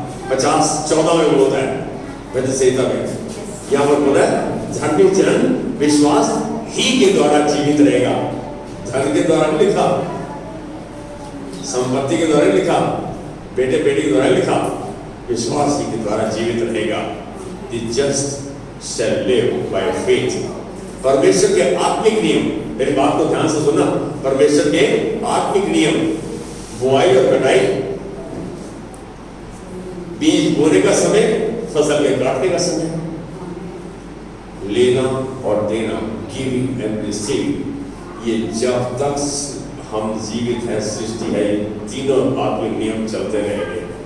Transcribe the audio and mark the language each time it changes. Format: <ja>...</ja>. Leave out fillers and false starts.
<hi>50:14 में बोलता है भजन संहिता में, यहाँ पर बोला है धर्मी जन विश्वास ही के द्वारा जीवित रहेगा। धन के द्वारा नहीं लिखा, संपत्ति के द्वारा लिखा, बेटे बेटी के द्वारा लिखा, विश्वास ही के द्वारा जीवित रहेगा।</hi> <en>The just shall live by faith।</en> <hi>परमेश्वर के आत्मिक नियम, मेरी बात को ध्यान से सुनना, परमेश्वर के आत्मिक नियम, बुआई और कटाई, बीज बोने का समय, फसल के काटने का समय, लेना और देना,</hi> <en>giving and receiving,</en> <hi>ये जब तक हम जीवित हैं, सृष्टि है, तीनों आत्मिक नियम चलते रहेंगे।</hi>